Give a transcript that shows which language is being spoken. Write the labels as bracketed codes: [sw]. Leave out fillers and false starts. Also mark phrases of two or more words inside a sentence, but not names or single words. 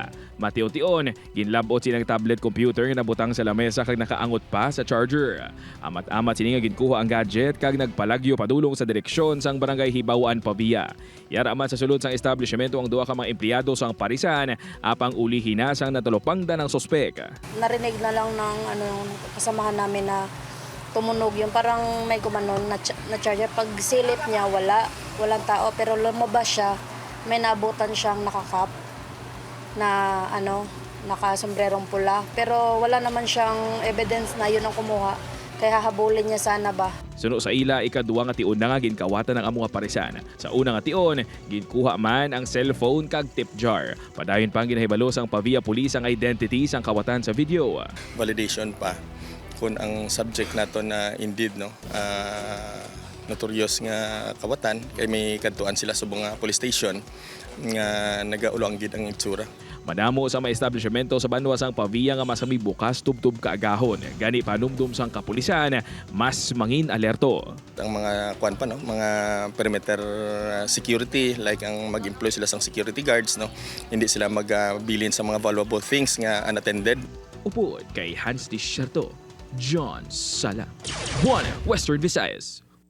[hil] Matiyo-tion, ginlabot silang tablet computer nga nabutang sa lamesa kag nakaangot pa sa charger. Amat-amat sini nga ginkuha ang gadget kag nagpalagyo padulong sa direksyon sang Barangay Hibawaan Pavia. Yara man sa sulod sang establishmento ang duha ka mga empleyado sang parisan apang ulihin na sang natulopangda ng sospek. [tl] Narinig na lang ng kasamahan namin na tumunog yung parang may gumanon na charger. Pag silip niya, walang tao. Pero lumabas siya, may nabutan siyang nakakap na nakasombrerong pula. Pero wala naman siyang evidence na yun ang kumuha. Kaya habulin niya sana ba. [hil] Suno sa ila, ikaduwa nga tion na nga ginkawatan ng among parisan. Sa una nga tion, ginkuha man ang cellphone kag tip jar. Padayon pang ginahibalo sang Pavia Police ang identity sang kawatan sa video. Validation pa kung ang subject nato na [en] indeed notorious [hil] nga kawatan kay may kadtuan sila sa mga [en] police station [hil] nga nagaulo ang gid ang itsura. Madamo sa mga establishmento sa banwa sang Pavia nga masami bukas tubtub kaagahon. Gani panumdum sang kapulisan mas mangin alerto. Ang mga mga [en] perimeter security like [hil] ang mag-employ sila sang [en] security guards [hil] hindi sila magbilin sa mga [en] valuable things [hil] nga unattended. Upod kay Hans Desierto, John Sala, One Western Visayas.